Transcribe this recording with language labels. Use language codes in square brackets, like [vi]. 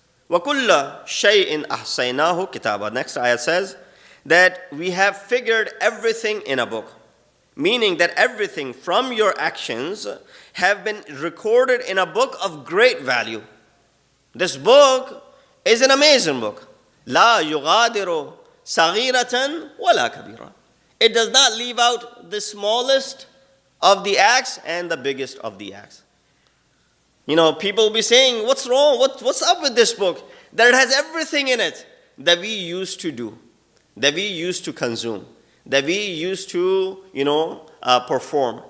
[ar] وَكُلَّ شَيْءٍ أَحْصَيْنَاهُ كِتَابًا. [en] Next ayat says that we have figured everything in a book. Meaning that everything from your actions have been recorded in a book of great value. This book is an amazing book. [ar] لا يغادر صغيرة ولا كبيرة. [en] It does not leave out the smallest of the acts and the biggest of the acts. People will be saying, what's wrong? What's up with this book? That it has everything in it that we used to do, that we used to consume, that we used to, perform.